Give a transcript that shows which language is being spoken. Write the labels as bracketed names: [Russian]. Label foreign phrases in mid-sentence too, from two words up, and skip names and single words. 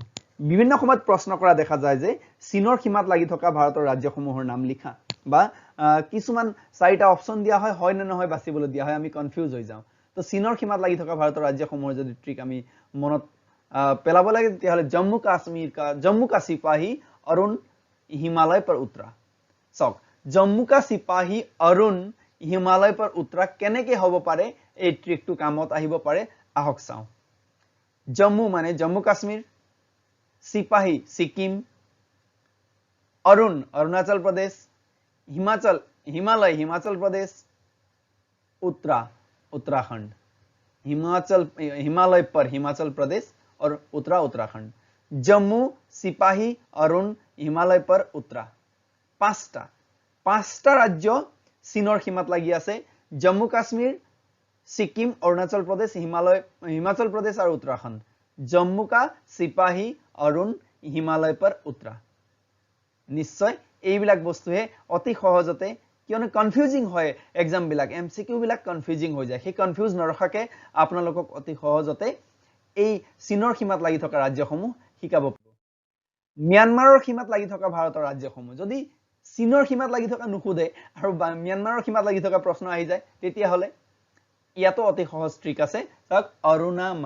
[Assamese] বিভিন্ন সময়ত প্ৰশ্ন কৰা দেখা যায় যে চীনৰ সীমাত লাগি থকা ভাৰতৰ ৰাজ্যসমূহৰ নাম লিখা, বা কিছুমান চাৰিটা অপচন দিয়া হয় নে নহয় বাছিবলৈ দিয়া হয়, আমি কনফিউজ হৈ যাওঁ। তো চীনৰ সীমাত লাগি থকা ভাৰতৰ ৰাজ্যসমূহৰ যদি ট্ৰিক আমি মনত পেলাব লাগে তেতিয়াহ'লে [Hindi] जम्मू का सिपाही अरुण हिमालय पर उतरा। [Assamese] চাওক, [Hindi] जम्मू का सिपाही अरुण हिमालय पर उतरा [Assamese] কেনেকৈ হ'ব পাৰে এই ট্ৰিকটো কামত আহিব পাৰে, আহক চাওঁ। জম্মু মানে জম্মু কাশ্মীৰ, সিপাহী ছিকিম, অৰুণ অৰুণাচল প্ৰদেশ, হিমালয় হিমাচল প্ৰদেশ, [Hindi] उत्तरा उत्तराखंड। हिमालय पर हिमाचल प्रदेश और उत्तरा उत्तराखंड। जम्मू सिपाही अरुण हिमालय पर उत्तरा। [Assamese] পাঁচটা ৰাজ্য চীনৰ সীমাত লাগি আছে, [Hindi] जम्मू काश्मीर, सिक्किम, अरुणाचल प्रदेश, हिमाचल प्रदेश और उत्तराखंड। जम्मू का सिपाही अरुण हिमालय पर उत्तरा। [Assamese] निश्चय এইবিলাক বস্তুহে অতি সহজতে কিয়নো কনফিউজিং হয় এক্সাম বিলাক এমসিকিউ বিলাক কনফিউজিং হৈ যায় সেই কনফিউজ নৰখাকে আপোনালোকক অতি সহজতে এই চীনৰ সীমাত লাগি থকা ৰাজ্যসমূহ শিকাব পাৰো म्यानमाৰৰ সীমাত লাগি থকা ভাৰতৰ ৰাজ্যসমূহ যদি চীনৰ সীমাত লাগি থকা নুখুদে আৰু म्यानमाৰৰ সীমাত লাগি থকা প্ৰশ্ন আহি যায় তেতিয়া হলে ইয়াতো অতি সহজ ট্ৰিক আছে তাক অৰুণা